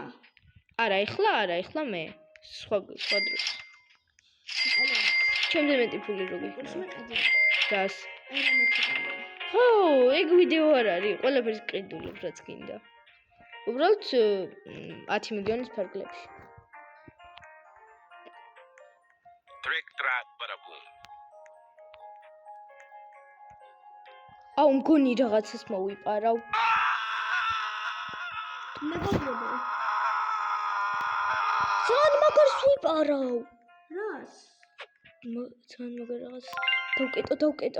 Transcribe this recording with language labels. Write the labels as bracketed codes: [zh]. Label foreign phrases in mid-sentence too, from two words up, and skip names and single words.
[ka] არა, ახლა მე. სხვა დროს. ჩემზე მეტი ფული რო გეიქნება. რას? ხო, ეგ ვიდეო არ არის. ყველაფერს ყიდულობ რაც გინდა. უბრალოდ 10 მილიონის ფარგლებში. [en] Trick-track, bada-boom. [ka] აუ მგონი რაღაცას მოვიპარავ. მეგობრებო. ძალიან მაგარს ვიპარავ. რას? ძალიან მაგარ რაღაც დავკეტო.